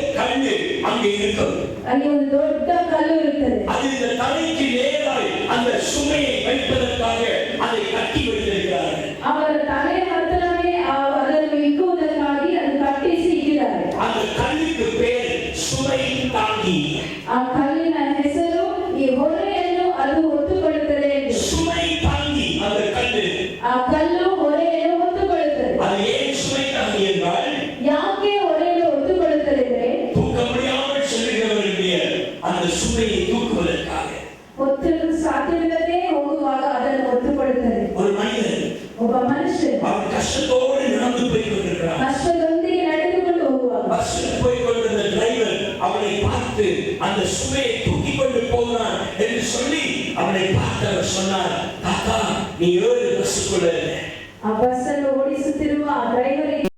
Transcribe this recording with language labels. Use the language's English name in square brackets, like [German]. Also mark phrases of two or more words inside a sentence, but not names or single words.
[Tamil] கல்லு அங்கே இருக்கும். [Kannada] ಅಲ್ಲಿ ಒಂದು ದೊಡ್ಡ ಕಲ್ಲು ಇರುತ್ತದೆ. [Tamil] அது இந்த தலைக்கு நேராய் அந்த சுமையை வைப்பதற்காக அதை கட்டி வைத்திருக்கிறார்கள். [Kannada] ಅವರ ತಲೆ ಹತ್ತಿರವೇ ಅದನ್ನು ಇಕ್ಕುವುದಕ್ಕಾಗಿ ಅದು ಕಟ್ಟಿಸಿ ಇಟ್ಟಿದ್ದಾರೆ. [Tamil] அந்த கல்லுக்கு பேர் சுமை தாங்கி. [Kannada] ಆ ಕಲ್ಲಿನ ಹೆಸರು ಈ ಹೊರೆಯನ್ನು ಅದು ಹೊತ್ತುಕೊಳ್ಳುತ್ತದೆ ಎಂದು. [Tamil] சுமை தாங்கி அந்த கல்லு. [Kannada] ಆ ಕಲ್ಲು ಹೊರೆಯನ್ನು ಹೊತ್ತುಕೊಳ್ಳುತ್ತದೆ. [Tamil] அது ஏன் சுமை தாங்கி என்றால் [Kannada] ಯಾಕೆ ಹೊರೆಯನ್ನು ಹೊತ್ತುಕೊಳ್ಳುತ್ತದೆ ಅಂದರೆ [Tamil] தூக்க முடியாமல் செல்லுகிறவர்களுடைய அந்த சுமையை தூக்குவதற்காக. [Kannada] ಹೊತ್ತಲು ಸಾಧ್ಯವಿಲ್ಲದೆ ಹೋಗುವಾಗ ಅದನ್ನು ಹೊತ್ತುಕೊಳ್ಳುತ್ತದೆ. [Tamil] ஒரு மனிதன் [Kannada] ಒಬ್ಬ ಮನುಷ್ಯ [Tamil] அவன் கஷ்டத்தோடு நடந்து போய் கொண்டிருக்கிறான். [Kannada] ಕಷ್ಟದೊಂದಿಗೆ ನಡೆದುಕೊಂಡು ಹೋಗುವಾಗ [Tamil] பஸ்ஸில் போய் கொண்டிருந்த டிரைவர் அவனை பார்த்து அந்த சுமையை தூக்கி கொண்டு போகிறான் என்று சொல்லி அவனை பார்த்து அவர் சொன்னார், தாத்தா நீ ஏறு பஸ்ஸுக்குள்ள. [Kannada] ಆ ಬಸ್ಸನ್ನು ಓಡಿಸುತ್ತಿರುವ ಡ್ರೈವರ್